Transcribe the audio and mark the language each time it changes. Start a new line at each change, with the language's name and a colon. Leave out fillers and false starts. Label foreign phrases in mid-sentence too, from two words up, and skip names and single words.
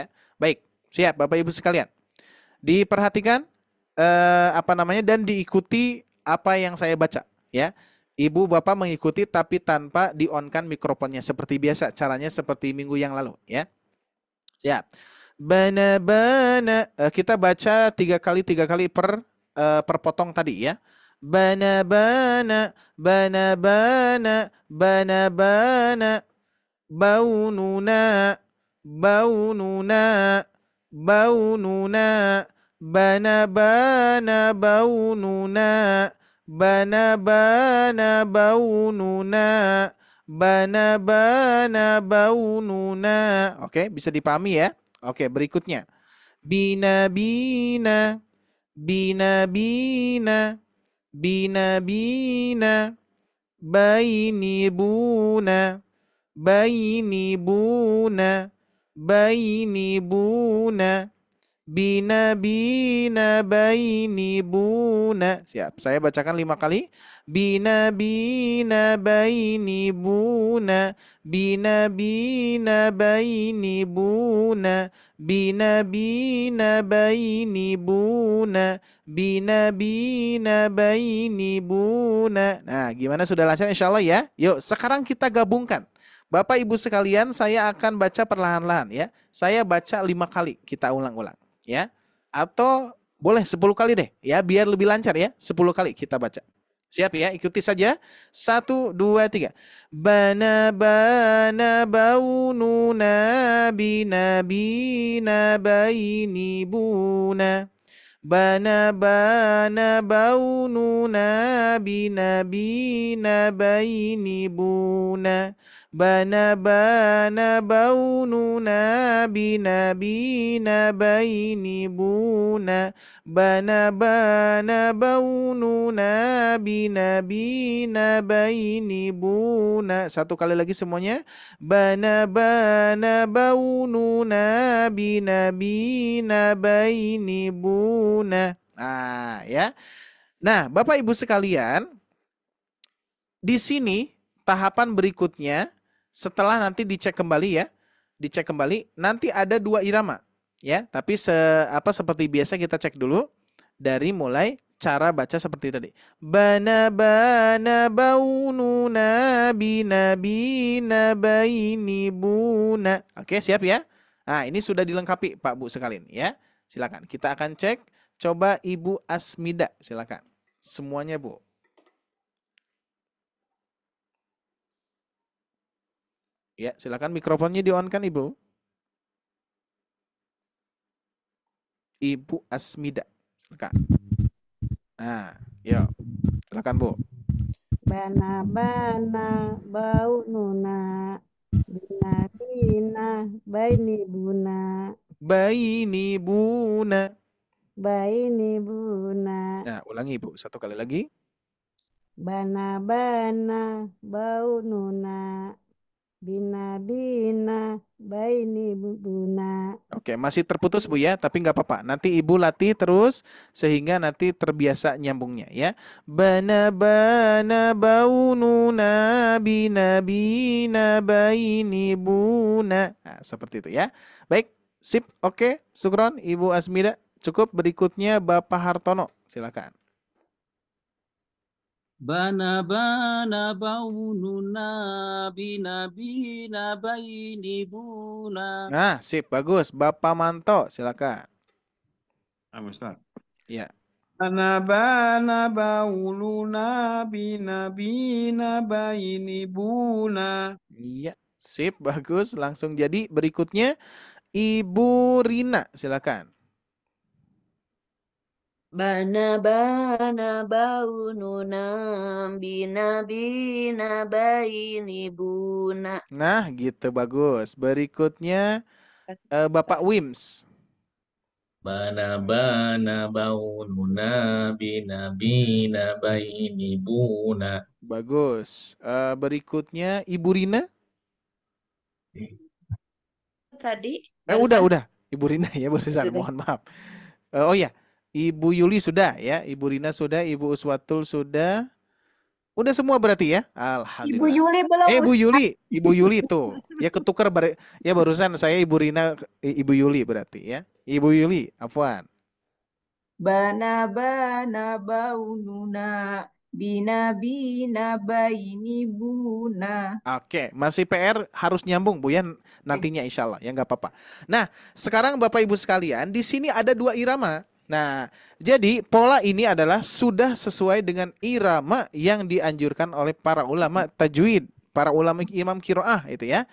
Indonesian: Baik, siap Bapak Ibu sekalian. Diperhatikan dan diikuti apa yang saya baca ya. Ibu Bapak mengikuti tapi tanpa di-on-kan mikrofonnya seperti biasa, caranya seperti minggu yang lalu ya. Siap. Bana kita baca 3 kali per potong tadi ya. Bana baununa bana baununa Oke, bisa dipahami ya. Oke, berikutnya. Bina baini buna bina baini buna. Siap, saya bacakan 5 kali. Bina baini buna baini buna baini buna. Nah, gimana, sudah lancar
Arabic: إن شاء الله
Indonesian: ya? Yuk, sekarang kita gabungkan. Bapak Ibu sekalian, saya akan baca perlahan-lahan ya. Saya baca 5 kali, kita ulang-ulang ya. Atau boleh 10 kali deh ya, biar lebih lancar ya. 10 kali kita baca. Siap ya, ikuti saja. 1, 2, 3. Bana baununa bina baini buna. Bana baununa bina baini buna. Bana baununa bina baini buna. Bana baununa bina baini buna. Satu kali lagi semuanya. Bana baununa bina baini buna. Nah, ya. Nah, Bapak Ibu sekalian, di sini tahapan berikutnya setelah nanti dicek kembali ya. Dicek kembali, nanti ada 2 irama ya, tapi seperti biasa kita cek dulu dari mulai cara baca seperti tadi. Bana baununa bina baini buna. Oke, siap ya? Nah, ini sudah dilengkapi Pak Bu sekalian ya. Silakan. Kita akan cek. Coba Ibu Asmida, silakan. Semuanya Bu. Ya, silakan mikrofonnya di-on-kan Ibu. Ibu Asmida, silakan. Nah, yuk, silakan Bu. Bana baununa bina baini buna. Baini buna. Baini buna. Nah, ulangi Ibu, 1 kali lagi. Bana baununa bina baini buna. Oke, masih terputus Bu ya, tapi nggak apa-apa. Nanti Ibu latih terus sehingga nanti terbiasa nyambungnya ya. Bana baununa bina baini buna. Nah, seperti itu ya. Baik, sip, oke. Syukron Ibu Asmida. Cukup, berikutnya Bapak Hartono, silakan. Bana baununa bina baini buna. Nah, sip, bagus. Bapak Manto, silakan. Ustaz. Ya. Bana bauluna bina baini buna. Iya, sip, bagus. Langsung jadi. Berikutnya Ibu Rina, silakan. Bana baununa bina baini buna. Nah, gitu, bagus. Berikutnya Bapak Wims. bana baununa bina bina baini buna. Bagus. Berikutnya Ibu Rina. Tadi Udah. barusan Ibu Rina ya barusan. sudah. Mohon maaf. Oh ya, Ibu Yuli sudah ya. Ibu Rina sudah. Ibu Uswatul sudah. Udah semua berarti ya? Ibu Alhamdulillah. Yuli belum, Bu Ustaz. Yuli. Ibu Yuli tuh. Ya ketukar ya barusan saya Ibu Rina, Ibu Yuli berarti ya. Ibu Yuli, afwan. Bana baununa bina baini buna. Oke, masih PR harus nyambung Bu ya nantinya
Arabic: إن شاء الله
Indonesian: ya nggak apa-apa. Nah, sekarang Bapak Ibu sekalian di sini ada 2 irama. Nah, jadi pola ini adalah sudah sesuai dengan irama yang dianjurkan oleh para ulama tajwid, para ulama imam qiraah itu ya.